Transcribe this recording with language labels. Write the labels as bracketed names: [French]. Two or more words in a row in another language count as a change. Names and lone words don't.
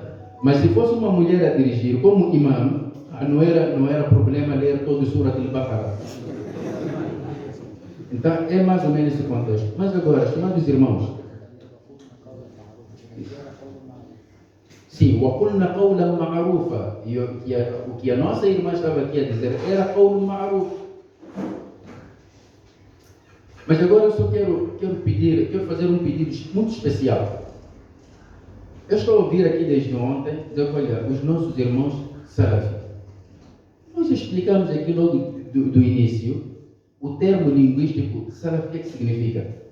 [Portuguese] Mas se fosse uma mulher a dirigir como imam, não era problema ler todo o Surah Al-Baqarah. Então é mais ou menos esse contexto. Mas agora, estimados irmãos, sim, [Arabic] وَقُلْنَا قَوْلًا مَعْرُوفًا. [Portuguese] O que a nossa irmã estava aqui a dizer era [Arabic] قَوْلٌ مَعْرُوف. [Portuguese] Mas agora eu só quero fazer um pedido muito especial. Eu estou a ouvir aqui desde ontem, dizer: olha, os nossos irmãos Salafi. Nós explicamos aqui logo do início o termo linguístico Salafi, o que significa?